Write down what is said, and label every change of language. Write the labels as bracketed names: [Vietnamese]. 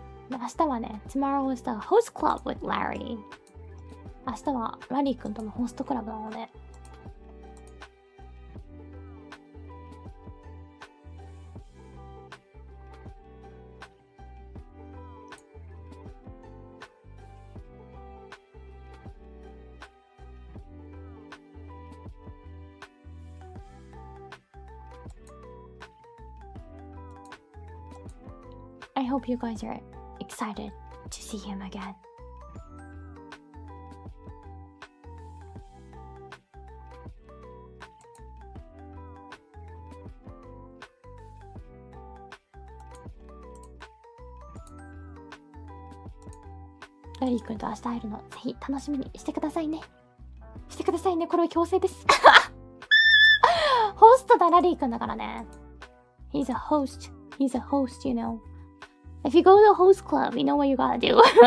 [Japanese] 明日はね、 [English] Tomorrow is the host club with Larry. [Japanese] 明日はラリーくんとのホストクラブなので。 [English] I hope you guys are excited to see him again. [Japanese] ラリーくんと明日会えるのぜひ楽しみにしてくださいね。してくださいね。これは強制です。ホストだ、ラリーくんだからね。 [English] He's a host, you know. If you go to a host club, you know what you gotta do.